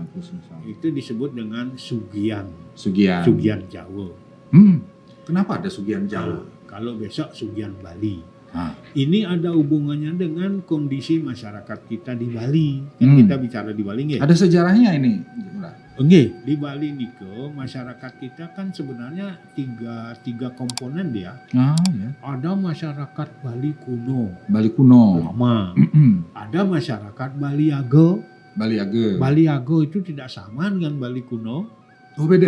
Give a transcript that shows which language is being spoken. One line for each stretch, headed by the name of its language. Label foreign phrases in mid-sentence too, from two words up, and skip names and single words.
Indonesian: iya, Kusungsang. Itu disebut dengan Sugian, Sugian. Sugian Jawa. Kenapa ada Sugian Jawa? Nah, kalau besok Sugian Bali. Ah. Ini ada hubungannya dengan kondisi masyarakat kita di Bali. Kan kita bicara di Bali nggih? Ada sejarahnya ini. Nggih, di Bali niko masyarakat kita kan sebenarnya tiga komponen dia. Ah, ya. Ada masyarakat Bali kuno, Bali kuno. lama. Ada masyarakat Bali Ago. Bali Age. Bali Ago itu tidak sama dengan Bali kuno. Oh beda.